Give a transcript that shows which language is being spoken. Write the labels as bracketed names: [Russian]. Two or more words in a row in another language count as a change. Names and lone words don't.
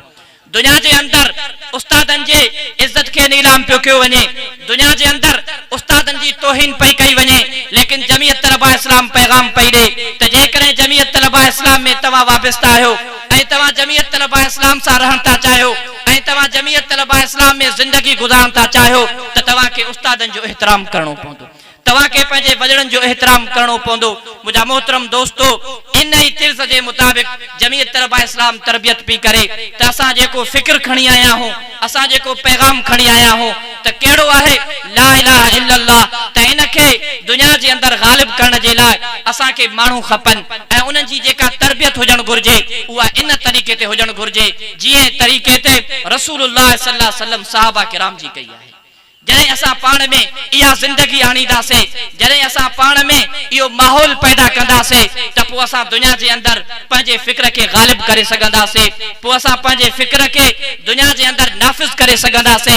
[Sindhi] दुनिया जे अंदर उस्तादन जे इज्जत के नीलाम पियो कयो वञे, दुनिया जे अंदर उस्तादन जी तौहीन पई कई वञे, लेकिन जमीयत तलबा इस्लाम पैगाम पई ॾे त जेकॾहिं जमीयत तलबा इस्लाम में तव्हां वाबस्ता आहियो ऐं तव्हां जमीयत तलबा इस्लाम सां रहण था चाहियो ऐं तव्हां जमीयत तलबा इस्लाम में जिंदगी गुज़ारण था चाहियो त तव्हांखे उस्तादन जो एहतराम करणो पवंदो, तव्हांखे पंहिंजे वॾड़नि जो एहतराम करणो पवंदो। मुंहिंजा मोहतरम दोस्तो, इन ई तिर्ज़ जे मुताबिक़ जमीयत तलबा इस्लाम तरबियत पई करे त असां जेको फिक्र खणी आया आहियूं, असां जेको पैगाम खणी आया आहियूं त कहिड़ो आहे [Arabic] لا إله إلا الله, [Sindhi] त इनखे दुनिया जे अंदर गालिब करण जे लाइ असांखे माण्हू खपनि ऐं उन्हनि जी जेका तरबियत हुजणु घुर्जे उहा इन तरीक़े ते हुजणु घुर्जे जीअं तरीक़े ते [Arabic] رسول الله صلى الله عليه وسلم [Sindhi] सहाबा किराम जी कई आहे। जॾहिं असां पाण में इहा जिंदगी आणींदासीं, जॾहिं असां पाण में इहो माहौल पैदा कंदासीं त पोइ असां दुनिया जे अंदर पंहिंजे फिक्र खे गालिब करे सघंदासीं, पोइ असां पंहिंजे फिक्र खे दुनिया जे अंदर नाफ़िज़ करे सघंदासीं।